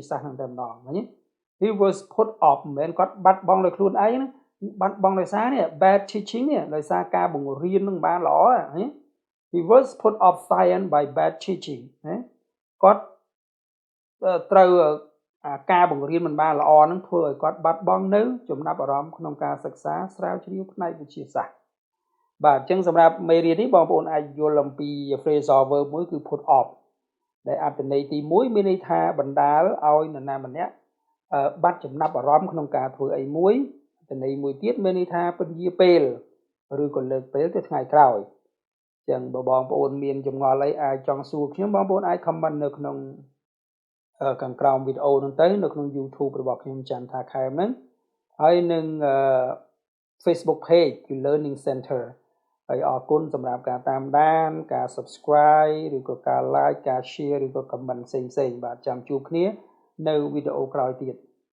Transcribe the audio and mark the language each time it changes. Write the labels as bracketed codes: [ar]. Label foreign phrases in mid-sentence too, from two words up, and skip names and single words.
[km] សាស្ត្រហ្នឹងតែម្ដងឃើញ [en] he was put off [km] មិនមែនគាត់បាត់បង់ដោយខ្លួនឯងណាបាត់បង់ដោយសារនេះ [en] bad teaching [km] នេះដោយសារការបង្រៀននឹងបានល្អហ៎ [en] he was put off science by bad teaching [km] គាត់ត្រូវការ បង្រៀនមិនបានល្អនឹងធ្វើឲ្យគាត់បាត់បង់នៅចំណាប់អារម្មណ៍ក្នុងការសិក្សាស្រាវជ្រាវផ្នែកវិទ្យាសាស្ត្របាទអញ្ចឹងសម្រាប់មេរៀននេះបងប្អូនអាចយ ល់អំពី [en] phrasal verb [km] មួយគឺ [en] put off [km] ដែលអត្ថន័យទី1មានន័យថាបណ្ដាលឲ្យនរណាម្នាក់បាត់ចំណាប់អារ ម្មណ៍ក្នុងការធ្វើអីមួយអត្ថន័យមួយទៀតមានន័យថាពន្យាពេលឬក៏លើកពេលទៅថ្ងៃក្រោយអញ្ចឹងបើបងប្អូនមានចម្ងល់អីអាចចង់សួរខ្ញុំបងប្អូនអាច comment នៅក្នុងខាងក្រោមវីដេអូហ្នឹងទៅនៅក្នុង YouTube របស់ខ្ញុំ Chantha Khem ហ្នឹងហើយនឹង [en] Facebook page [km] គឺ Learning Center ហើយអរគុណសម្រាប់ការតាមដានការ Subscribe ឬក៏ការ Like ការ Share ឬក៏ Comment ផ្សេងៗបាទចាំជួបគ្នានៅវីដេអូក្រោយទៀត